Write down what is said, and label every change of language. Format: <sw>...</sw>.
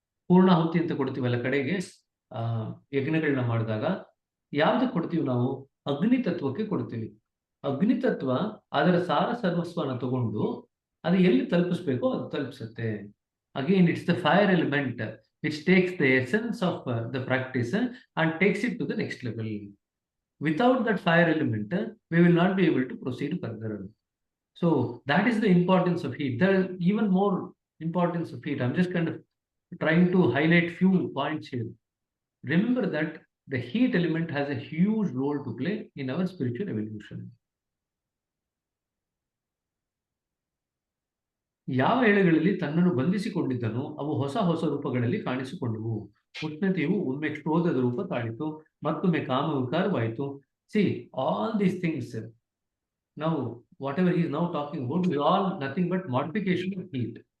<kn>ಪೂರ್ಣಾಹುತಿ ಅಂತ ಕೊಡ್ತೀವಲ್ಲ ಕಡೆಗೆ ಯಜ್ಞಗಳನ್ನ ಮಾಡಿದಾಗ ಯಾವ್ದಕ್ಕೆ ಕೊಡ್ತೀವಿ ನಾವು? ಅಗ್ನಿ ತತ್ವಕ್ಕೆ ಕೊಡ್ತೀವಿ. ಅಗ್ನಿ ತತ್ವ ಅದರ ಸಾರ ಸರ್ವಸ್ವನ ತಗೊಂಡು ಅದು ಎಲ್ಲಿ ತಲುಪಿಸ್ಬೇಕೋ ಅದು ತಲುಪಿಸುತ್ತೆ.</kn> <en>Again it's the fire element which takes the essence of the practice and takes it to the next level. Without that fire element, we will not be able to proceed further. So that is the importance of heat. There is even more importance of heat. I'm just kind of trying to highlight few points here. Remember that the heat element has a huge role to play in our spiritual evolution.</en> <kn>ಯಾವ ಎಳೆಗಳಲ್ಲಿ ತನ್ನನ್ನು ಬಂಧಿಸಿಕೊಂಡಿದ್ದನೋ ಅವು ಹೊಸ ಹೊಸ ರೂಪಗಳಲ್ಲಿ ಕಾಣಿಸಿಕೊಂಡವು. ಉಷ್ಣತೆಯು ಒಮ್ಮೆ ಕ್ರೋಧದ ರೂಪ ತಾಳಿತು, ಮತ್ತೊಮ್ಮೆ ಕಾಮ ವಿಕಾರವಾಯಿತು.</kn> <en>See all these things now whatever is now talking about is all nothing but modification of heat.</en>